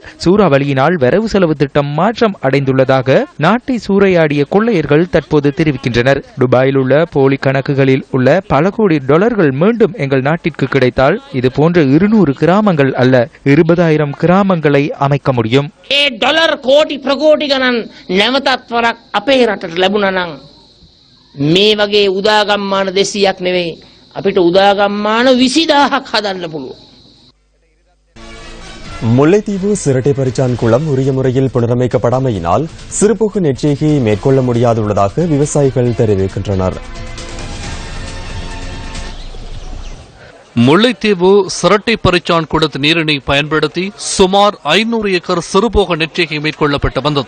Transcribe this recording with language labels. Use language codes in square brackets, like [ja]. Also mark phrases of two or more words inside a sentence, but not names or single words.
[ta] சூறாவளியினால் வரவு செலவு திட்டம் மாற்றம் அடைந்துள்ளதாக நாட்டை சூறையாடிய கொள்ளையர்கள் தற்போது தெரிவிக்கின்றனர். துபாயில் உள்ள போலி கணக்குகளில் உள்ள பல கோடி டாலர்கள் மீண்டும் எங்கள் நாட்டிற்கு கிடைத்தால் இது போன்ற 200 கிராமங்கள் அல்ல 20,000 கிராமங்களை அமைக்க முடியும். [si] ලැබුණා නම් මේ වගේ උදාගම්මාන 200ක් නෙවෙයි අපිට උදාගම්මාන 20,000ක් හදන්න පුළුවන්. [ta] முல்லைத்தீவு சிரட்டை பரிச்சான் குளம் உரிய முறையில் புனரமைக்கப்படாமையினால் சிறுபோக்கு நெற்செய்கையை மேற்கொள்ள முடியாதுள்ளதாக விவசாயிகள் தெரிவிக்கின்றனர். முல்லைத்தீவு சிரட்டை பரிச்சான் குளத்து நீரினை பயன்படுத்தி சுமார் 500 ஏக்கர் சிறுபோக நெற்செய்கை மேற்கொள்ளப்பட்டு வந்தது.